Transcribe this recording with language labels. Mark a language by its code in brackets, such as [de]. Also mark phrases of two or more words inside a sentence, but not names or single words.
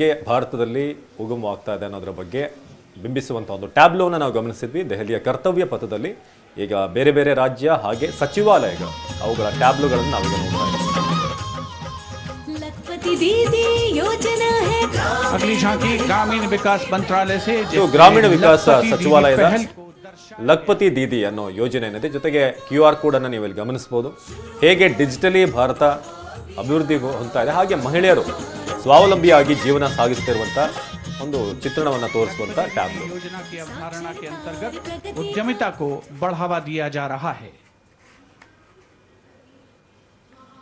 [kn] ಭಾರತದಲ್ಲಿ ಉಗಮವಾಗ್ತಾ ಇದೆ ಅನ್ನೋದರ ಬಗ್ಗೆ ಬಿಂಬಿಸುವಂಥ ಒಂದು ಟ್ಯಾಬ್ಲೋನ ನಾವು ಗಮನಿಸಿದ್ವಿ ದೆಹಲಿಯ ಕರ್ತವ್ಯ ಪಥದಲ್ಲಿ. ಈಗ ಬೇರೆ ಬೇರೆ ರಾಜ್ಯ ಹಾಗೆ ಸಚಿವಾಲಯಗಳು ಅವುಗಳ ಟ್ಯಾಬ್ಲೋಗಳನ್ನು ನಾವೀಗ ನೋಡ್ತಾ ಇದ್ದೀವಿ. [hi] अगली झांकी ग्रामीण विकास मंत्रालय से [kn] ಗ್ರಾಮೀಣ ವಿಕಾಸ ಸಚಿವಾಲಯದ ಲಖಪತಿ ದೀದಿ ಅನ್ನೋ ಯೋಜನೆ ಏನಿದೆ, ಜೊತೆಗೆ [en] QR code [kn] ಅನ್ನು ನೀವು ಇಲ್ಲಿ ಗಮನಿಸಬಹುದು. ಹೇಗೆ ಡಿಜಿಟಲಿ ಭಾರತ ಅಭಿವೃದ್ಧಿ ಹೊಂದ್ತಾ ಇದೆ, ಹಾಗೆ ಮಹಿಳೆಯರು ಸ್ವಾವಲಂಬಿಯಾಗಿ ಜೀವನ ಸಾಗಿಸ್ತಿರುವಂತ ಒಂದು ಚಿತ್ರಣವನ್ನು ತೋರಿಸುವಂತ ಟ್ಯಾಬ್ಲೋ. [hi] योजना की अवधारणा के अंतर्गत उद्यमिता को बढ़ावा दिया जा रहा है.